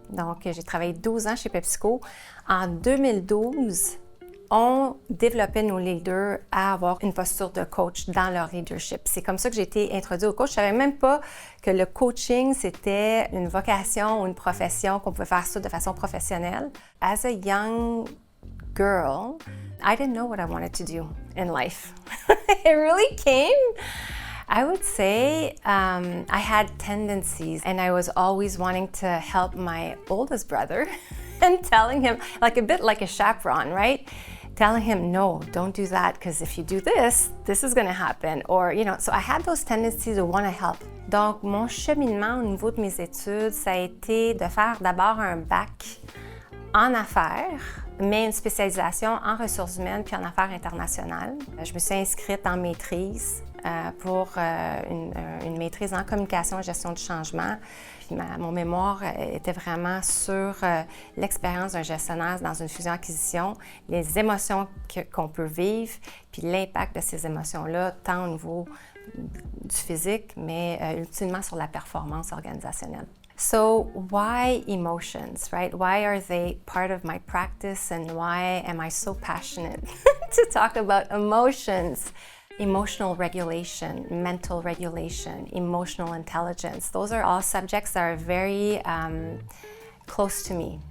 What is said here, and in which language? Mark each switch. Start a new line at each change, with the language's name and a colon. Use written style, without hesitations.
French: Donc, j'ai travaillé 12 ans chez PepsiCo. En 2012, on développait nos leaders à avoir une posture de coach dans leur leadership. C'est comme ça que j'ai été introduite au coach. Je ne savais même pas que le coaching, c'était une vocation ou une profession, qu'on pouvait faire ça de façon professionnelle.
English: As a young girl, I didn't know what I wanted to do in life. It really came. I would say I had tendencies, and I was always wanting to help my oldest brother and telling him, like a bit like a chaperone, right? Telling him, no, don't do that, because if you do this, this is going to happen. Or, so I had those tendencies to want to help.
French: Donc, mon cheminement au niveau de mes études, ça a été de faire d'abord un bac en affaires, mais une spécialisation en ressources humaines puis en affaires internationales. Je me suis inscrite en maîtrise pour une maîtrise en communication et gestion du changement. Puis mon mémoire était vraiment sur l'expérience d'un gestionnaire dans une fusion-acquisition, les émotions qu'on peut vivre, puis l'impact de ces émotions-là, tant au niveau du physique, mais ultimement sur la performance organisationnelle.
English: So why emotions, right? Why are they part of my practice, and why am I so passionate to talk about emotions? Emotional regulation, mental regulation, emotional intelligence. Those are all subjects that are very close to me.